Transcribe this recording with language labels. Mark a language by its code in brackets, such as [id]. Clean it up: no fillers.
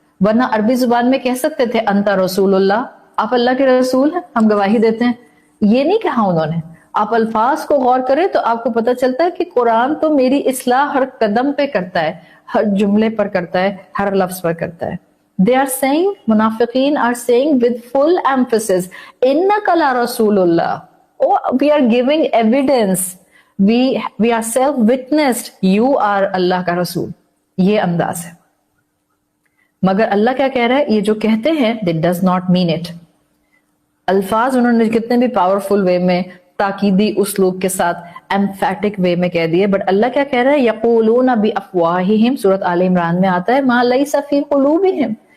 [ur] ورنہ عربی زبان میں کہہ سکتے تھے [ar] انت رسول اللہ, [ur] آپ اللہ کے رسول ہیں, ہم گواہی دیتے ہیں. یہ نہیں کہا انہوں نے. آپ الفاظ کو غور کریں تو آپ کو پتہ چلتا ہے کہ قرآن تو میری اصلاح ہر قدم پہ کرتا ہے, ہر جملے پر کرتا ہے, ہر لفظ پر کرتا ہے. [en] They are saying, منافقین are saying with full emphasis, [ar] إِنَّكَ لَرَسُولُ اللَّهِ. [en] Oh, we are giving evidence. We are self-witnessed. You are [ur] اللہ کا رسول. یہ انداز ہے. مگر اللہ کیا کہہ رہا ہے؟ یہ جو کہتے ہیں [en] they does not mean it. [ur] الفاظ انہوں نے کتنے بھی پاورفل وے میں, تاکیدی اسلوب کے ساتھ, ایمفیٹک وے میں کہہ دیے, بٹ اللہ کیا کہہ رہا ہے؟ [ar] یقولون بافواہہم, [ur] سورۃ آل عمران میں آتا ہے, [ar] ما لیس فی قلوبہم.